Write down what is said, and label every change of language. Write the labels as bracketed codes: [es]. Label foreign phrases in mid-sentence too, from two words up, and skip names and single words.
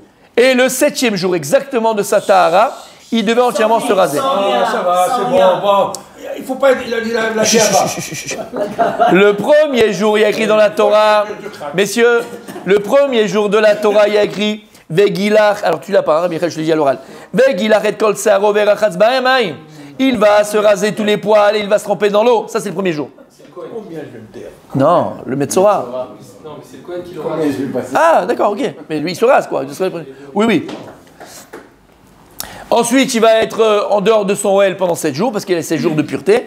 [fr] Et le 7e jour exactement de sa Tahara, il devait entièrement se raser. Ça va, c'est bon. Il faut pas. Il a dit la Le premier jour, il y a écrit dans la Torah, messieurs, le premier jour de la Torah, il y a écrit Vegilach, alors tu l'as pas, hein, Michael, je te dis à l'oral. [he] וגלח את כל שערו ורחץ במים. [fr] Il va se raser tous les poils et il va se tremper dans l'eau. Ça, c'est le premier jour. Non, le Metzora. Non, mais c'est le Kohen qui le rase. Ah, d'accord, ok. Mais lui, il se rase, quoi. Oui. Ensuite, il va être en dehors de son OL pendant 7 jours, parce qu'il a 7 jours de pureté.